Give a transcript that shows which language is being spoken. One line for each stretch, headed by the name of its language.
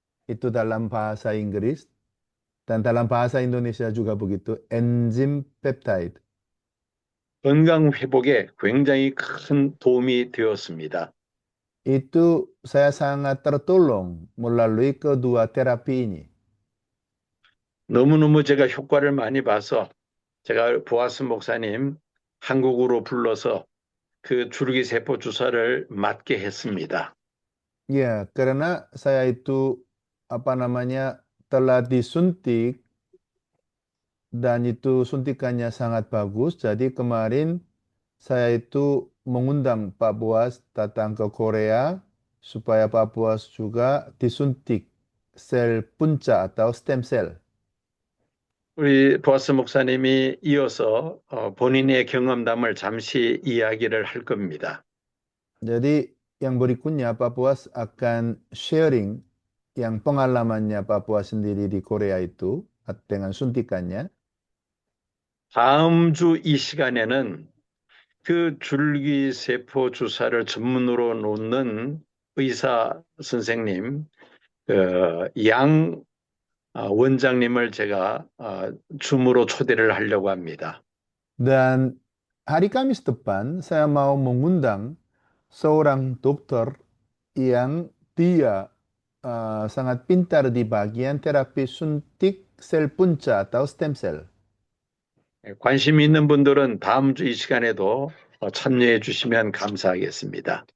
Indonesian: Itu dalam bahasa Inggris dan dalam bahasa Indonesia juga begitu, enzim peptide.
Korean: 건강 회복에 굉장히 큰 도움이 되었습니다.
Indonesian: Itu saya sangat tertolong melalui kedua terapi ini.
Korean: 너무너무 제가 효과를 많이 봐서 제가 보아스 목사님 한국으로 불러서 그 줄기세포 주사를 맞게 했습니다.
Indonesian: Ya, karena saya itu telah disuntik dan itu suntikannya sangat bagus. Jadi kemarin saya itu mengundang Pak Boas datang ke Korea supaya Pak Boas juga disuntik sel punca atau stem cell.
Korean: 우리 보아스 목사님이 이어서 본인의 경험담을 잠시 이야기를 할 겁니다.
Indonesian: Jadi yang berikutnya Pak Boas akan sharing yang pengalamannya Pak Boas sendiri di Korea itu dengan suntikannya.
Korean: 다음 주 이 시간에는 그 줄기세포 주사를 전문으로 놓는 의사 선생님, 양 원장님을 제가 줌으로 초대를 하려고 합니다.
Indonesian: Dan hari Kamis depan saya mau mengundang seorang dokter yang dia sangat pintar di bagian terapi suntik sel punca atau stem cell.
Korean: 관심이 있는 분들은 다음 주 이 시간에도 참여해 주시면 감사하겠습니다.